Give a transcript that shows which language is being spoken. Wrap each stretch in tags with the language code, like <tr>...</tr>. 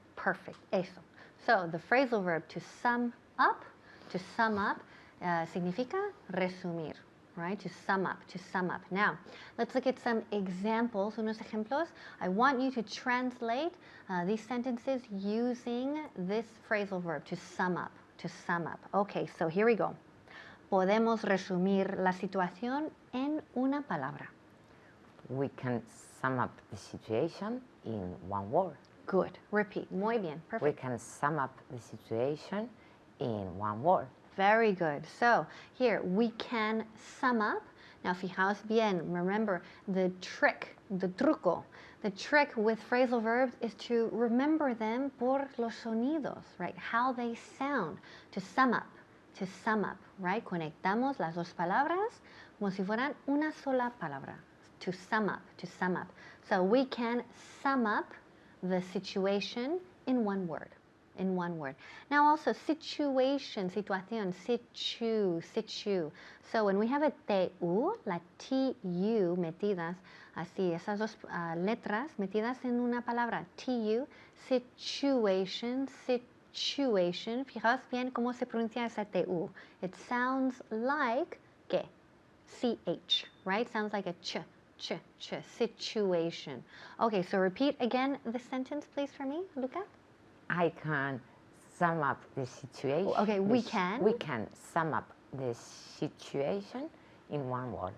<en>Perfect,</en> <es>eso.</es> <en>So the phrasal verb to sum up</en> <es>significa resumir,</es> <en>right? To sum up, to sum up. Now, let's look at some examples,</en> <es>unos ejemplos.</es> <en>I want you to translate these sentences using this phrasal verb, to sum up, to sum up. Okay, so here we go.</en> <es>Podemos resumir la situación en una palabra.</es> <en>We can sum up the situation in one word. Good. Repeat.</en> <es>Muy bien.</es> <en>Perfect. We can sum up the situation in one word. Very good. So here, we can sum up Now,</en> <es>fijaos bien,</es> <en>remember the trick, the truco. The trick with phrasal verbs is to remember them</en> <es>por los sonidos,</es> <en>right? How they sound. To sum up, right?</en> <es>Conectamos las dos palabras como si fueran una sola palabra.</es> <en>To sum up. So we can sum up the situation in one word. Now also situación, situ. So when we have a TU,</en> <es>la TU metidas, así, esas dos letras metidas en una palabra, TU, situation. Fijaos bien cómo se pronuncia esa TU.</es> <en>It sounds like,</en> <es>¿qué?</es> <en>CH, right? Sounds like a ch, situation. Okay, so repeat again the sentence, please, for me, Luca. I can sum up the situation. Okay, we can. We can sum up the situation in one word.</en>